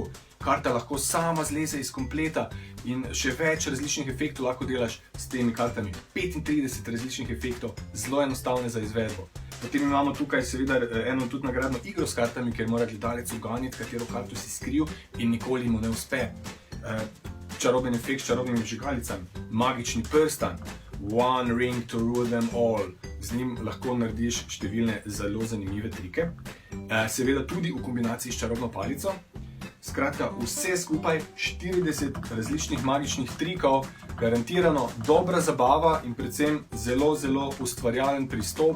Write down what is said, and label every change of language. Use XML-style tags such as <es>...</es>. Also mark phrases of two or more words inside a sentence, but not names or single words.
<sl>Karta lahko sama zleze iz kompleta in še več različnih efektov lahko delaš s temi kartami. 35 različnih efektov, zelo enostavne za izvedbo. Potem imamo tukaj seveda eno tudi nagradno igro s kartami, kjer mora gledalec uganiti, katero karto si skril in nikoli mu ne uspe. Čaroben efekt s čarobnimi vžigalicami, magični prstan,</sl> <en>one ring to rule them all.</en> <sl>Z njim lahko narediš številne zelo zanimive trike. Seveda tudi v kombinaciji s čarobno palico. Skratka, vse skupaj 40 različnih magičnih trikov, garantirano dobra zabava in predvsem zelo, zelo ustvarjalen pristop.</sl>